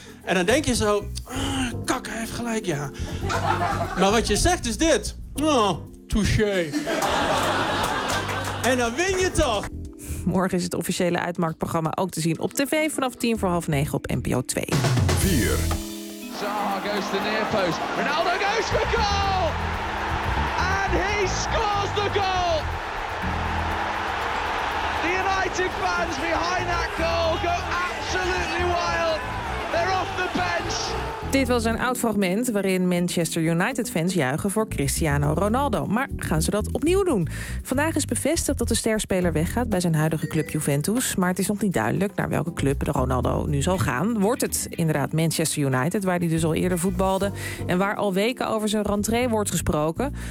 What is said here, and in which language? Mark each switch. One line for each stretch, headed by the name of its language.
Dutch: En dan denk je zo, kak, hij heeft gelijk, ja. Maar wat je zegt is dit. Oh, touché. En dan win je toch. Morgen is het officiële Uitmarktprogramma ook te zien op tv vanaf 8:50 op NPO 2. 4.
English: Zaha goes to the near post. Ronaldo goes for goal! And he scores the goal! The United fans behind that goal go absolutely wild. They're off the bench.
Dutch: Dit was een oud fragment waarin Manchester United-fans juichen voor Cristiano Ronaldo. Maar gaan ze dat opnieuw doen? Vandaag is bevestigd dat de sterspeler weggaat bij zijn huidige club Juventus. Maar het is nog niet duidelijk naar welke club Ronaldo nu zal gaan. Wordt het inderdaad Manchester United, waar hij dus al eerder voetbalde en waar al weken over zijn rentree wordt gesproken?